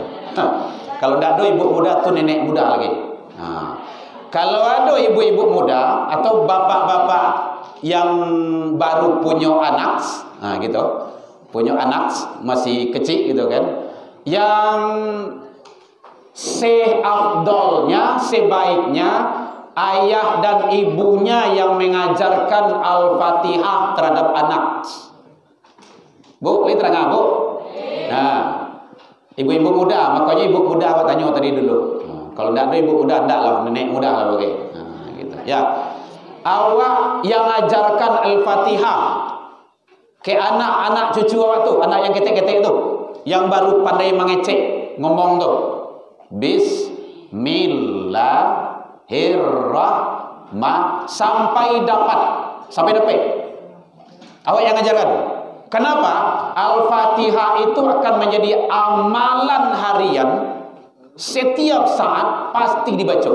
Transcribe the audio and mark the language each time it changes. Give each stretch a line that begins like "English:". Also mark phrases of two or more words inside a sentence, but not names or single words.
Indonesian: Kalau enggak ada ibu muda tuh nenek muda lagi. Kalau ada ibu-ibu muda atau bapak-bapak yang baru punya anak, gitu, punya anak masih kecil gitu kan, yang seafdolnya, sebaiknya ayah dan ibunya yang mengajarkan Al-Fatihah terhadap anak. Bu, ini terang Bu? Nah, Ibu-ibu muda, makanya ibu muda awak tanya tadi dulu. Kalau tidak ada ibu muda, tidak lah, nenek muda lah pakai. Gitu. Ya, awak yang ajarkan Al-Fatihah ke anak-anak cucu awak tu, anak yang ketek-ketek tu, yang baru pandai mengecek ngomong tu. Bismillahirrahmanirrahim sampai dapat. Awak yang ajarkan. Kenapa? Al-Fatihah itu akan menjadi amalan harian, setiap saat pasti dibaca.